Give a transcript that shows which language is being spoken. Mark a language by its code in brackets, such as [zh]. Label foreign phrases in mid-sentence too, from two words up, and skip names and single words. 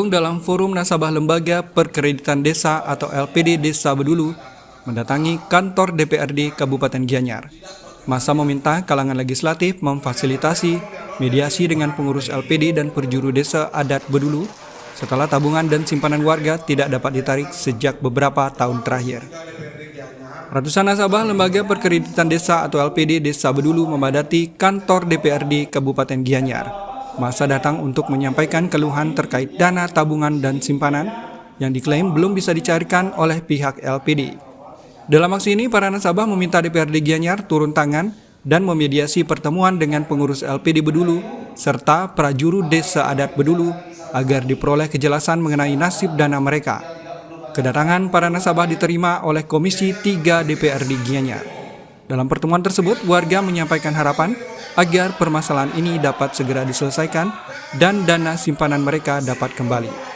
[id] dalam Forum Nasabah Lembaga Perkreditan Desa atau LPD Desa Bedulu mendatangi kantor DPRD Kabupaten Gianyar. Massa meminta kalangan legislatif memfasilitasi mediasi dengan pengurus LPD dan perjuru desa adat Bedulu setelah tabungan dan simpanan warga tidak dapat ditarik sejak beberapa tahun terakhir. Ratusan nasabah Lembaga Perkreditan Desa atau LPD Desa Bedulu memadati kantor DPRD Kabupaten Gianyar. Massa datang untuk menyampaikan keluhan terkait dana tabungan dan simpanan yang diklaim belum bisa dicarikan oleh pihak LPD. Dalam aksi ini, para nasabah meminta DPRD Gianyar turun tangan dan memediasi pertemuan dengan pengurus LPD Bedulu serta prajuru desa adat Bedulu agar diperoleh kejelasan mengenai nasib dana mereka. Kedatangan para nasabah diterima oleh Komisi 3 DPRD Gianyar. Dalam pertemuan tersebut, warga menyampaikan harapan agar permasalahan ini dapat segera diselesaikan dan dana simpanan mereka dapat kembali.